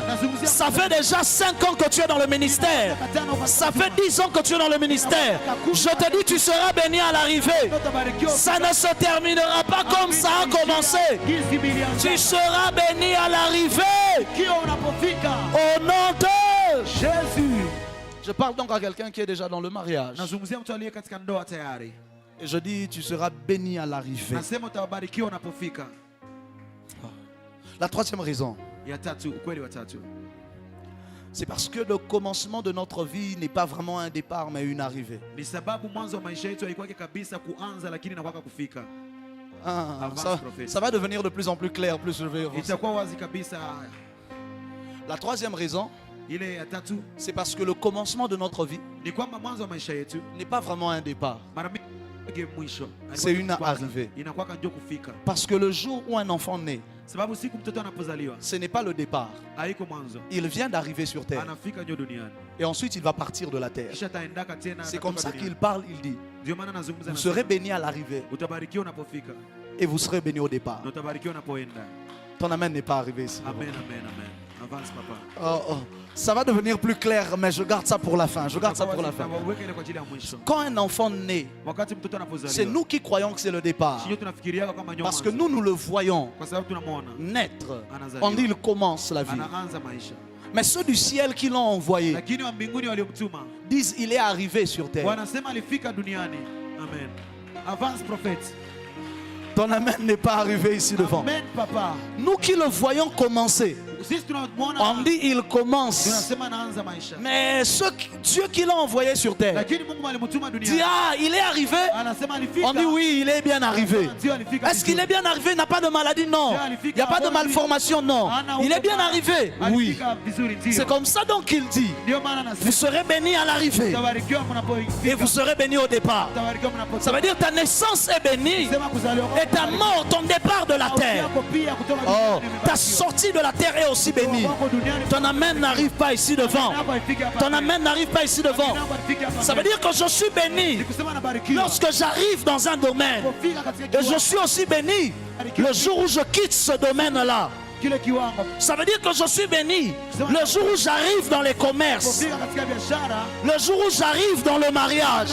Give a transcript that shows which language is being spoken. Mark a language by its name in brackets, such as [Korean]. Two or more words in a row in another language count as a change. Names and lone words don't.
[French] Ça fait déjà 5 ans que tu es dans le ministère. Ça fait 10 ans que tu es dans le ministère. Je te dis, tu seras béni à l'arrivée. Ça ne se terminera pas comme ça a commencé. Tu seras béni à l'arrivée. Au nom de Jésus. Je parle donc à quelqu'un qui est déjà dans le mariage. [Swahili] Nazungumzia mtu aliye katika ndoa tayari. [French] Et je dis, tu seras béni à l'arrivée. [Swahili] Nasema utabarikiwa unapofika. [French] La troisième raison, [Swahili] Ya tatu, ukweli wa tatu. [French] c'est parce que le commencement de notre vie n'est pas vraiment un départ, mais une arrivée. [Swahili] Ni sababu mwanzo wa maisha yetu haikuwa kabisa kuanza, lakini inakuwa kufika. [French] Ça va devenir de plus en plus clair, plus je vais avancer. [Swahili] Itakuwa wazi kabisa. [French] La troisième raison, [Swahili] Ile ya tatu, [French] c'est parce que le commencement de notre vie [Swahili] ni kwamba mwanzo wa maisha yetu [French] n'est pas vraiment un départ. [Swahili] mara mingi mwisho. [French] C'est une arrivée. [Swahili] Inakuwa ndio kufika. [French] Parce que le jour où un enfant naît, [Swahili] Sababu siku mtoto anapozaliwa, [French] ce n'est pas le départ. [Swahili] haiko mwanzo. [French] Il vient d'arriver sur terre. [Swahili] Anafika ndio duniani. [French] Et ensuite, il va partir de la terre. [Swahili] Kisha taendaka tena. [French] C'est comme ça qu'il parle, il dit. [Swahili] Ndio maana nazungumza. [French] Vous serez bénis à l'arrivée [Swahili] Utabarikiwa unapofika. [French] et vous serez bénis au départ. [Swahili] Na utabarikiwa unapoenda. [French] Ton amen n'est pas arrivé ici. Amen, amen, amen. Avance papa. Oh, oh. Ça va devenir plus clair, mais je garde ça pour la fin. Je garde ça pour la fin. [Swahili] Weka ile kwa ajili ya mwisho. [French] Quand un enfant naît, [Swahili] Wakati mtoto anapozaliwa, [French] c'est nous qui croyons que c'est le départ. [Swahili] sio tunafikiriaga kama nyuma. [French] Parce que nous le voyons [Swahili] Kwa sababu tunamuona [French] naître. [Swahili] anazaliwa. [French] On dit il commence la vie. [Swahili] Anaanza maisha. [French] Mais ceux du ciel qui l'ont envoyé [Swahili] Lakini wa mbinguni waliomtuma [French] disent il est arrivé sur terre. [Swahili] wanasema alifika duniani. [French] Amen. Avance prophète. Ton amen n'est pas arrivé ici devant. Amen papa. Nous qui le voyons commencer, [Swahili] Sisi tunamuona. [French] on dit il commence. [Swahili] Tunasema anaanza maisha. [French] Mais Dieu qui l'a envoyé sur terre [Swahili] Lakini Mungu alimtuma [French] dit [Swahili] duniani. [French] ah, il est arrivé. [Swahili] Anasema alifika. [French] On dit oui, il est bien arrivé. [Swahili] Ndio alifika. [French] Est-ce qu'il est bien arrivé? Il n'a pas de maladie? Non. Il n'y a pas de malformation? Non. Il est bien arrivé? Oui. [Swahili] Alifika vizuri ndio. [French] C'est comme ça donc qu'il dit. [Swahili] Ndio maana anasema [French] Vous serez bénis à l'arrivée [Swahili] utabarikiwa mnapoifika. [French] et vous serez bénis au départ. [Swahili] Utabarikiwa mnapotoka. [French] Ça veut dire ta naissance est bénie [Swahili] Sema kuzaliwa [French] et ta mort, ton départ de la terre. [Swahili] yako pia kutoka Oh, duniani [French] ta [Swahili] imebarikiwa. [French] sortie de la terre est aussi bénie. [Swahili] Wako duniani. [French] Ton amen n'arrive pas ici devant. Ton amen n'arrive pas ici devant. Ça veut dire que je suis béni lorsque j'arrive dans un domaine. Et je suis aussi béni le jour où je quitte ce domaine-là. Ça veut dire que je suis béni le jour où j'arrive dans les commerces, le jour où j'arrive dans le mariage.